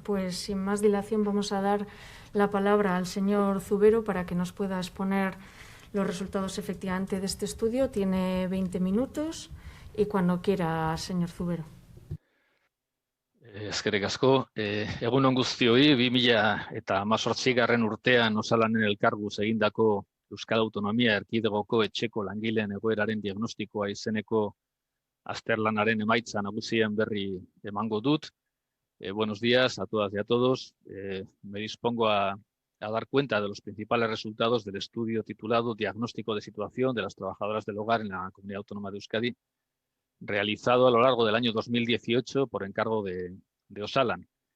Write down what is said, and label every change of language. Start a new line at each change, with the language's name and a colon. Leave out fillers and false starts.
Spanish: pues sin más dilación vamos a dar la palabra al señor Zubero para que nos pueda exponer los resultados efectivamente de este estudio. Tiene 20 minutos y cuando quiera, señor Zubero.
Basque: Eskerrik asko. Egun on guztioi, 2018 urtean osalanen elkarbuz egindako Euskal Autonomia Erkidegoko etxeko langileen egoeraren diagnostikoa izeneko azterlanaren emaitza nagusien berri emango dut.
Spanish: Buenos días a todas y a todos. Me dispongo a dar cuenta de los principales resultados del estudio titulado Diagnóstico de situación de las trabajadoras del hogar en la Comunidad Autónoma de Euskadi, realizado a lo largo del año 2018 por encargo de Osalan.